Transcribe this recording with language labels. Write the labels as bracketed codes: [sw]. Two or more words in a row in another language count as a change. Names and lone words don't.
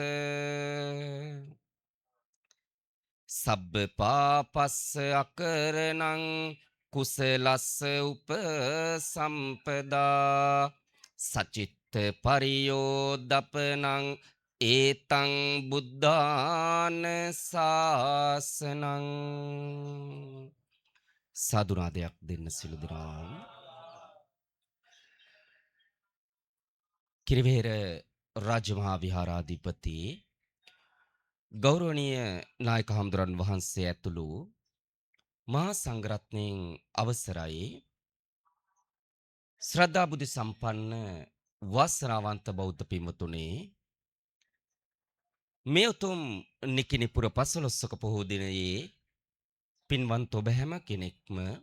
[pi] සබ්බ පාපස්ස අකරණං කුසලස්ස උපසම්පදා සචිත්ත පරියෝදපනං ඒතං බුද්ධාන ශාසනං [si] සාදුනාදයක් දෙන්න සිළු දෙනා. කිරිවෙහෙර රාජමහා විහාරාධිපති ගෞරවනීය නායක හඳුරන් වහන්සේ ඇතුළු මහා සංඝරත්නයන් අවසරයි ශ්‍රද්ධා බුද්ධ සම්පන්න වාසනාවන්ත බෞද්ධ පින්වතුනි, මේ උතුම් නිකිණිපුර 15ක පොහෝ දිනයේ පින්වන්ත ඔබ හැම කෙනෙක්ම